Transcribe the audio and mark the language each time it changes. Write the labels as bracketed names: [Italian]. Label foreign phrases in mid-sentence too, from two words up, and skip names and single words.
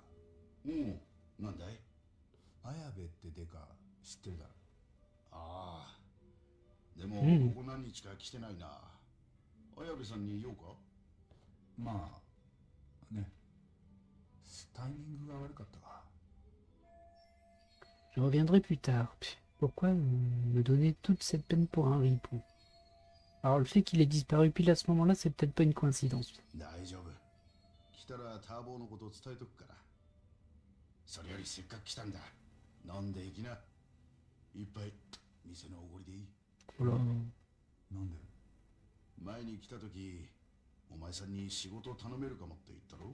[Japanese] おう、なんだい？綾部ってデカ知ってるだろ？ああ、でも、うんここ何日か来てないな。綾部さんに言おうか？まあね、タイミングが悪かったか。 [French] Je reviendrai plus tard. Pourquoi me donner toute cette peine pour un ripou? Alors le fait qu'il ait disparu pile à ce moment-là, c'est peut-être pas une coïncidence. [Japanese] 大丈夫。来たらターボーのことを伝えとくから。それよりせっかく来たんだ。飲んでいきな。一杯、店のおごりでいい。 [French] Oh là. [Japanese] なんで？前に来た時、お前さんに仕事を頼めるかもって言ったろ？